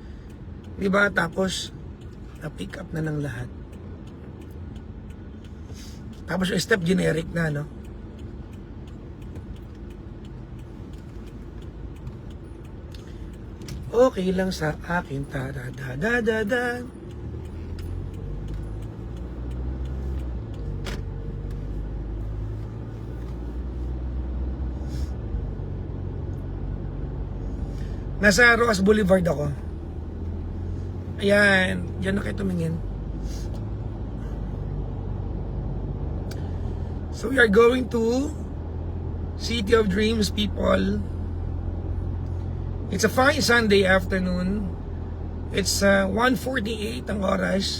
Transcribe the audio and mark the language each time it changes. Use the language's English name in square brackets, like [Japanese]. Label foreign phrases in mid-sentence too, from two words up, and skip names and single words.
[Filipino] Di ba? Tapos na-pick up na ng lahat. Tapos yung step generic na, no? Okay lang sa akin, ta-da-da-da-da-da. Nasa Roas Boulevard ako. Ayan, dyan na kayo tumingin. [English] So we are going to City of Dreams, people. It's a fine Sunday afternoon. It's 1:48 [Filipino] ang oras.